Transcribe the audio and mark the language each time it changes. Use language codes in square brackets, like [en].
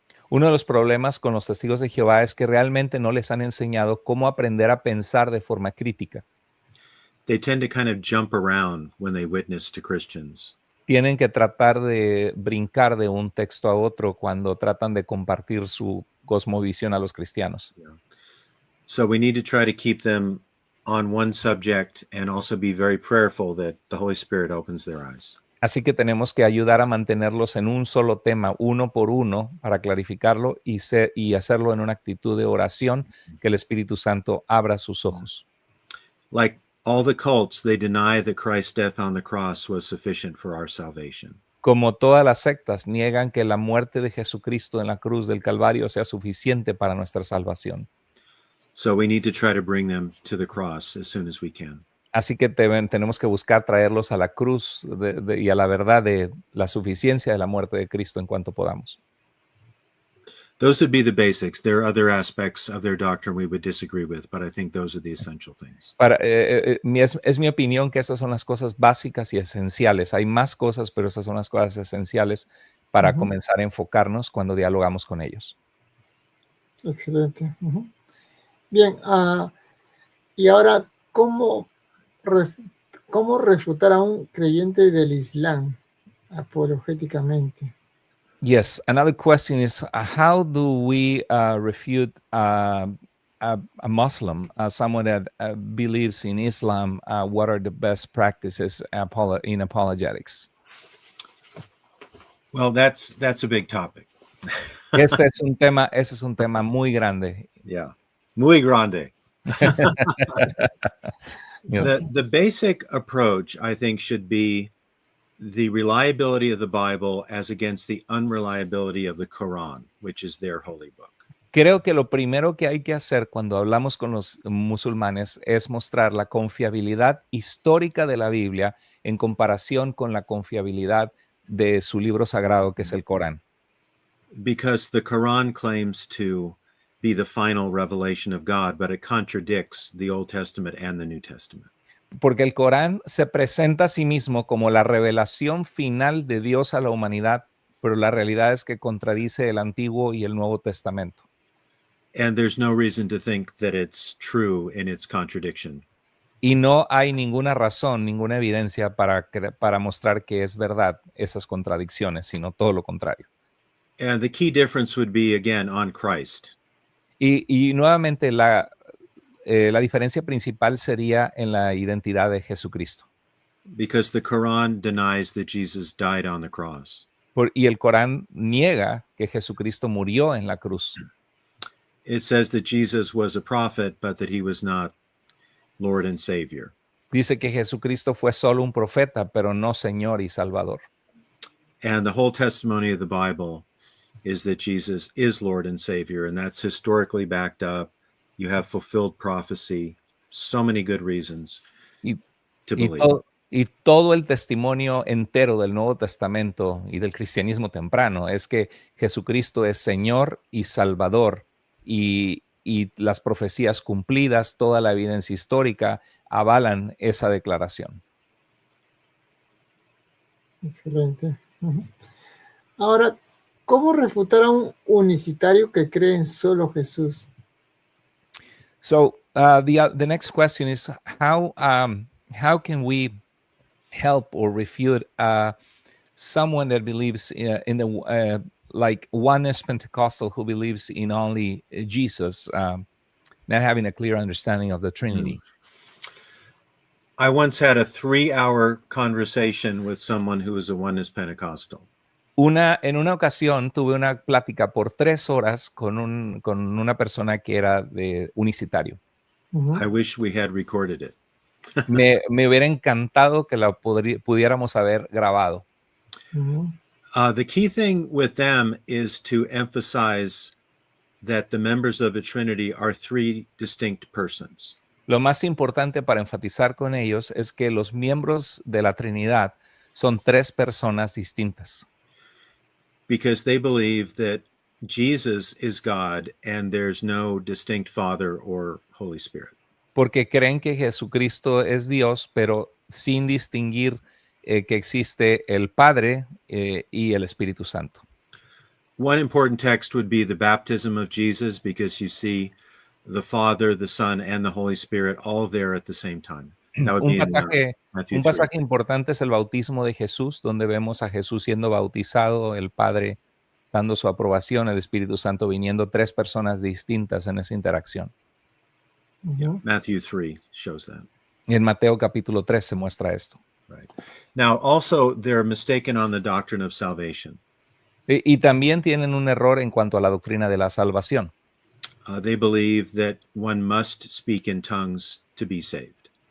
[es] Uno de los problemas con los testigos de Jehová es que realmente no les han enseñado cómo aprender a pensar de forma crítica. [en] They tend to kind of jump around when they witness to Christians. [es] Tienen que tratar de brincar de un texto a otro cuando tratan de compartir su cosmovisión a los cristianos. [en] So we need to try to keep them on one subject and also be very prayerful that the Holy Spirit opens their eyes. [es] Así que tenemos que ayudar a mantenerlos en un solo tema, uno por uno, para clarificarlo y hacerlo en una actitud de oración, que el Espíritu Santo abra sus ojos. [en] Like all the cults, they deny that Christ's death on the cross was sufficient for our salvation. [es] Como todas las sectas, niegan que la muerte de Jesucristo en la cruz del Calvario sea suficiente para nuestra salvación. [en] So we need to try to bring them to the cross as soon as we can. [es] Así que tenemos que buscar traerlos a la cruz y a la verdad de la suficiencia de la muerte de Cristo en cuanto podamos. [en] Those would be the basics. There are other aspects of their doctrine we would disagree with, but I think those are the essential things. [es] Es mi opinión que estas son las cosas básicas y esenciales. Hay más cosas, pero estas son las cosas esenciales para comenzar a enfocarnos cuando dialogamos con ellos. Excelente. Bien, y ahora, ¿cómo refutar a un creyente del Islam apologéticamente? [en] Yes, another question is how do we refute a Muslim, someone that believes in Islam? What are the best practices in apologetics? Well, that's a big topic. [es] Ese es un tema muy grande. Yeah, muy grande. [en] Yes. The basic approach, I think, should be the reliability of the Bible as against the unreliability of the Quran, which is their holy book. [es] Creo que lo primero que hay que hacer cuando hablamos con los musulmanes es mostrar la confiabilidad histórica de la Biblia en comparación con la confiabilidad de su libro sagrado, que es el Corán. [en] Because the Quran claims to be the final revelation of God, but it contradicts the Old Testament and the New Testament. [es] porque el Corán se presenta a sí mismo como la revelación final de Dios a la humanidad, pero la realidad es que contradice el Antiguo y el Nuevo Testamento. [en] And there's no reason to think that it's true in its contradiction. [es] Y no hay ninguna razón, ninguna evidencia para mostrar que es verdad esas contradicciones, sino todo lo contrario. [en] And the key difference would be, again, on Christ. [es] Y nuevamente la diferencia principal sería en la identidad de Jesucristo. [en] Because the Quran denies that Jesus died on the cross. [es] Y el Corán niega que Jesucristo murió en la cruz. [en] It says that Jesus was a prophet, but that he was not Lord and Savior. [es] Dice que Jesucristo fue solo un profeta, pero no Señor y Salvador. [en] And the whole testimony of the Bible is that Jesus is Lord and Savior, and that's historically backed up. You have fulfilled prophecy, so many good reasons to believe. [es] Y todo el testimonio entero del Nuevo Testamento y del cristianismo temprano es que Jesucristo es Señor y Salvador, y las profecías cumplidas, toda la evidencia histórica avalan esa declaración. Excelente. Ahora, ¿cómo refutar a un unicitario que cree en solo Jesús? [en] So the next question is how can we help or refute someone that believes in the like oneness Pentecostal who believes in only Jesus, not having a clear understanding of the Trinity? I once had a 3-hour conversation with someone who was a oneness Pentecostal. [es] En una ocasión tuve una plática por 3 horas con una persona que era de unicitario. [en] I wish we had recorded it. [es] Me hubiera encantado que la pudiéramos haber grabado. [en] The key thing with them is to emphasize that the members of the Trinity are 3 distinct persons. [es] Lo más importante para enfatizar con ellos es que los miembros de la Trinidad son 3 personas distintas. [en] Because they believe that Jesus is God and there's no distinct Father or Holy Spirit. [es] Porque creen que Jesucristo es Dios, pero sin distinguir que existe el Padre y el Espíritu Santo. [en] One important text would be the baptism of Jesus, because you see the Father, the Son, and the Holy Spirit all there at the same time. That would be in Matthew [es] Un [en] 3. [es] pasaje importante es el bautismo de Jesús, donde vemos a Jesús siendo bautizado, el Padre dando su aprobación, el Espíritu Santo viniendo, 3 personas distintas en esa interacción. [en] Matthew 3 shows that. [es] Y en Mateo capítulo 3 se muestra esto. [en] Right. Now, also, they're mistaken on the doctrine of salvation. [es] Y también tienen un error en cuanto a la doctrina de la salvación. [en] They believe that one must speak in tongues to be saved.